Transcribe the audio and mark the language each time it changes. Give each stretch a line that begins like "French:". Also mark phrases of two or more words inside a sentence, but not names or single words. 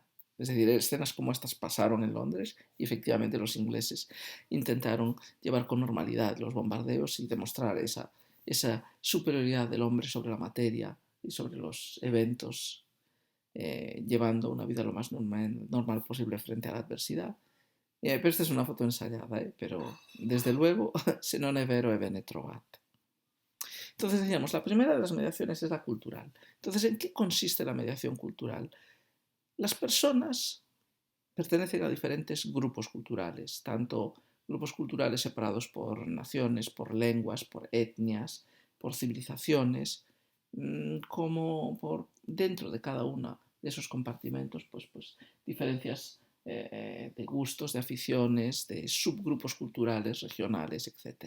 Spanish: Es decir, escenas como estas pasaron en Londres y efectivamente los ingleses intentaron llevar con normalidad los bombardeos y demostrar esa superioridad del hombre sobre la materia y sobre los eventos, llevando una vida lo más normal posible frente a la adversidad. Pero esta es una foto ensayada, pero desde luego
Italian: se non è vero e ve ne trovate.
Spanish: Entonces decíamos, la primera de las mediaciones es la cultural. Entonces, ¿en qué consiste la mediación cultural? Las personas pertenecen a diferentes grupos culturales, tanto grupos culturales separados por naciones, por lenguas, por etnias, por civilizaciones, como por dentro de cada uno de esos compartimentos, pues diferencias de gustos, de aficiones, de subgrupos culturales, regionales, etc.